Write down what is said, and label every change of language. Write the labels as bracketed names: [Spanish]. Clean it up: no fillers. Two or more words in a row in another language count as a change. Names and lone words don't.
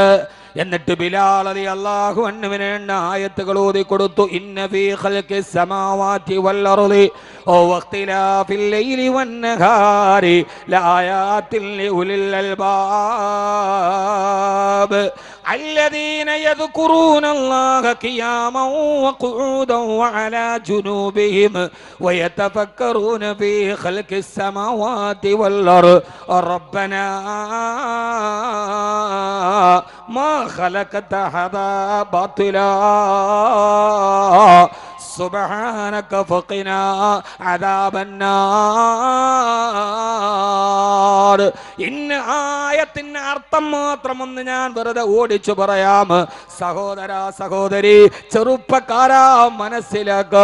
[Malayalam] എന്നിട്ട് ബിലാൽ [Arabic] رضي الله عنه [Malayalam] ആയത്തുകൾ ഓതി കൊടുത്തു. [Arabic] إن في خلق السماوات والأرض واختلاف الليل والنهار لآيات لأولي അൽബാബ് الذين يذكرون الله قياما وقعودا وعلى جنوبهم ويتفكرون في خلق السماوات والأرض ربنا ما خلقت هذا باطلا سبحانك فقنا عذاب النار. [Malayalam] ഇന്ന ആയത്തിന്റെ അർത്ഥം മാത്രം ഒന്ന് ഞാൻ വെറുതെ ഓടിച്ചു പറയാം. സഹോദരി, ചെറുപ്പക്കാരാ, മനസ്സിലാക്ക്.